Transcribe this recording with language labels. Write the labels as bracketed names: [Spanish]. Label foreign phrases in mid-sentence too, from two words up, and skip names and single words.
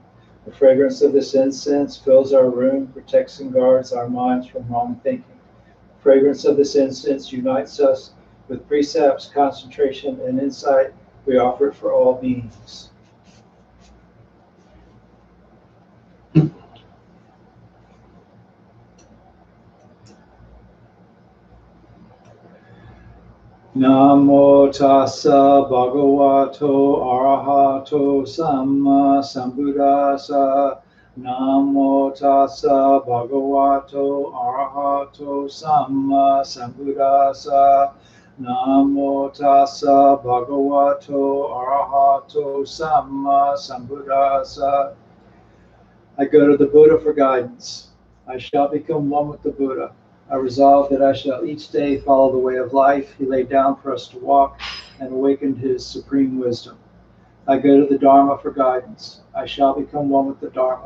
[English] The fragrance of this incense fills our room, protects and guards our minds from wrong thinking. The fragrance of this incense unites us with precepts, concentration, and insight. We offer it for all beings. [Pali] Namo tassa bhagavato arahato samma sambuddhassa. Namo tassa bhagavato arahato samma sambuddhassa. Namo tassa bhagavato arahato samma sambuddhassa. [English] I go to the Buddha for guidance. I shall become one with the Buddha. I resolve that I shall each day follow the way of life he laid down for us to walk and awakened his supreme wisdom. I go to the Dharma for guidance. I shall become one with the Dharma.